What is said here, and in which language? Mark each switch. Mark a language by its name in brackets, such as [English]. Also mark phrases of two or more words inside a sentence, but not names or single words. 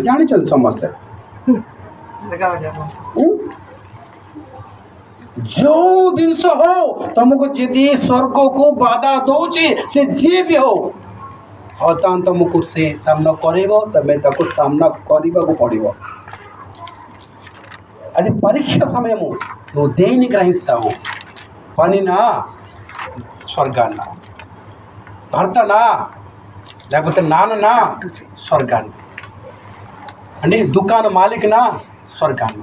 [Odia] ଜାଣିଛନ୍ତି ସମସ୍ତେ, ଯୋଉ ଜିନିଷ ହଉ ତମକୁ ଯଦି ସ୍ୱର୍ଗକୁ ବାଧା ଦଉଛି, ସେ ଯିଏ ବି ହଉ, ଶୈତାନ ତମକୁ ସେ ସାମ୍ନା କରିବ, ତମେ ତାକୁ ସାମ୍ନା କରିବାକୁ పడిବ। [Telugu] అది పరీక్ష సమయము, నువ్వు దేన్ని గ్రహిస్తావు? పనినా, స్వర్గాన్న, భర్తనా, లేకపోతే నాన్ననా, స్వర్గాన్ని, అంటే దుకాణం మాలికనా, స్వర్గాన్ని.